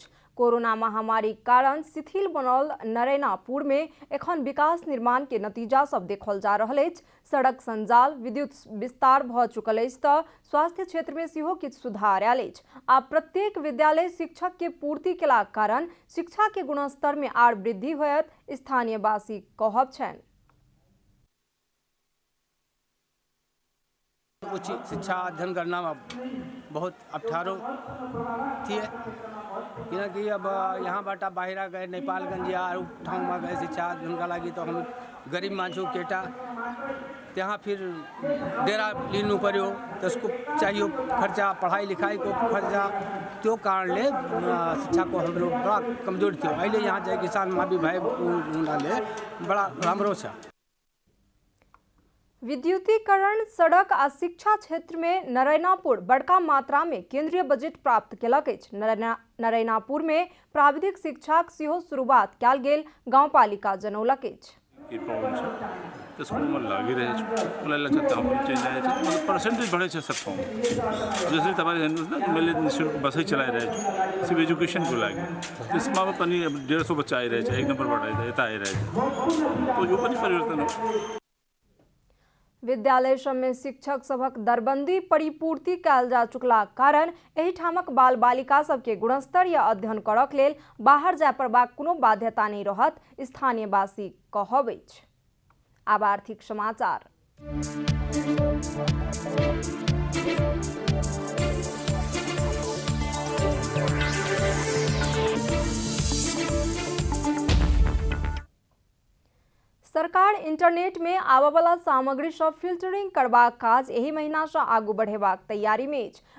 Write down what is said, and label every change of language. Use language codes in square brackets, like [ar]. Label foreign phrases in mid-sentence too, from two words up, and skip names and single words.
[mai] कोरोना महामारी कारण शिथिल बनल नरैनापुर में एखन विकास निर्माण के नतीजा सब देखल जा रहल अछि। सड़क संजाल, विद्युत विस्तार भ चुकल अछि त स्वास्थ्य क्षेत्र में सेहो किछु सुधार आयल अछि। आ प्रत्येक विद्यालय शिक्षक के पूर्ति केलाक कारण शिक्षा के गुणस्तर में आर वृद्धि होयत स्थानीयवासी कहब छन्। [ne] उच्च शिक्षा अध्ययन करना बहुत अप्ठारो थी, किनकि अब यहाँबाट बाहिर गए नेपालगंज या अरू ठाउँमा गए शिक्षा अध्ययनका लागि त हम गरीब मान्छे केटा त्यहाँ फिर डेरा लिनु पर्यो, त्यसको चाहियो खर्चा, पढाइ लिखाइको खर्चा, त्यो कारणले शिक्षाको हाम्रो बडा कमजोर थियो। अहिले यहाँ चाहिँ किसान मावि भए हुनाले बडा राम्रो छ। [mai] विद्युतीकरण, सड़क आ शिक्षा क्षेत्र में नरैनापुर बड़का मात्रा में केंद्रीय बजट प्राप्त केलक अछि। नरैनापुर में प्राविधिक शिक्षाक सेहो शुरुआत कयल गेल गाउँपालिका जनौलक अछि। [ne] त्यसको लागिरहेको छु, मलाई लाग्छ त्यहाँ पनि चेन्ज आएको छ, मतलब पर्सेन्टेज बढेको छ सब ठाउँमा। जसरी तपाईँले हेर्नुहोस् न, मैले निःशुल्क बसै चलाइरहेको छु सिर्फ एजुकेसनको लागि, त्यसमा पनि 150 बच्चा आइरहेछ, 1 नम्बरबाट यता आइरहेछ, तो यो पनि परिवर्तन हो। [mai] विद्यालय सबमे शिक्षक सभक दरबंदी परिपूर्ति कयल जा चुकला कारण एहि ठामक बाल बालिका सबके गुणस्तरीय अध्ययन करक लेल बाहर जाय पड़बाक कोनो बाध्यता नहि रहत स्थानीयवासी कहब अछि। आब आर्थिक समाचार। सरकार इंटरनेट में आबयवला सामग्री सब फिल्टरिंग करबाक काज एहि महीना से आगू बढ़ेबाक तैयारी में अछि।